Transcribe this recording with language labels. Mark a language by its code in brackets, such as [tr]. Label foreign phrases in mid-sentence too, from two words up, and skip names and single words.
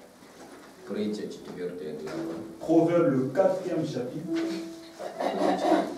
[ru] Притча 4 глава. [fr] Proverbes, le 4e chapitre. [ru] Будем читать